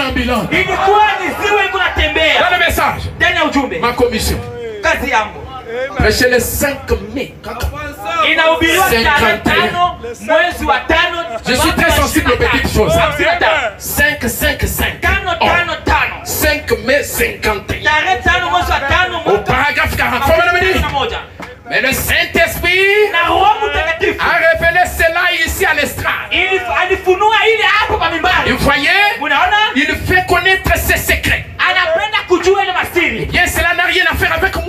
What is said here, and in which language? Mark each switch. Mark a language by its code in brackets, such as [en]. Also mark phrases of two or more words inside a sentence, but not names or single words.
[fr] ambulante. [sw] Ilikuwa ni ziwa iko natembea. [fr] Dans le message, [sw] Ndani ya ujumbe. [fr] ma commission. [sw] Kazi yangu. [fr] Prêcher le 5 mai. [sw] Inahubiriwa tarehe 5 mwezi wa 5. [fr] Je suis très sensible aux petites choses. 5 mai 51. [sw] tarehe 5 mwezi wa 5 [fr] Au paragraphe 40. Mais le Saint-Esprit a révélé cela ici à l'estrade. Et vous voyez, il fait connaître ses secrets. Et bien, cela n'a rien à faire avec moi.